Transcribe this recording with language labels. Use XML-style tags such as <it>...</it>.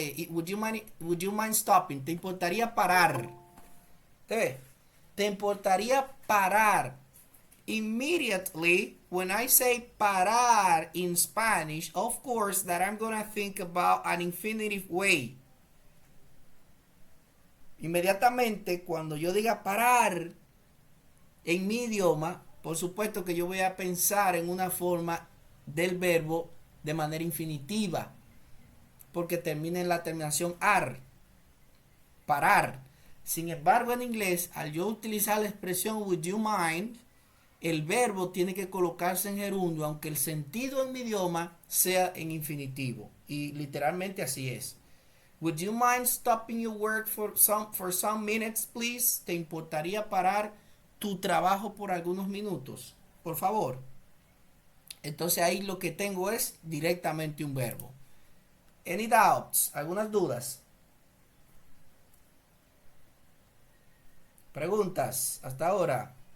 <en>would you mind stopping?</en> <es>¿Te importaría parar? ¿Te ves? ¿Te importaría parar?</es> <en>Immediately, when I say parar in Spanish, of course that I'm going to think about an infinitive way.</en> <es>Inmediatamente, cuando yo diga parar en mi idioma, por supuesto que yo voy a pensar en una forma del verbo de manera infinitiva, porque termina en la terminación ar, parar. Sin embargo, en inglés, al yo utilizar la expresión would you mind, el verbo tiene que colocarse en gerundio, aunque el sentido en mi idioma sea en infinitivo. Y literalmente así es.</es> <en>Would you mind stopping your work for some minutes, please?</en> <es>¿Te importaría parar tu trabajo por algunos minutos? Por favor. Entonces ahí lo que tengo es directamente un verbo.</es> <en>Any doubts?</en> <es>¿Algunas dudas? Preguntas hasta ahora.</es>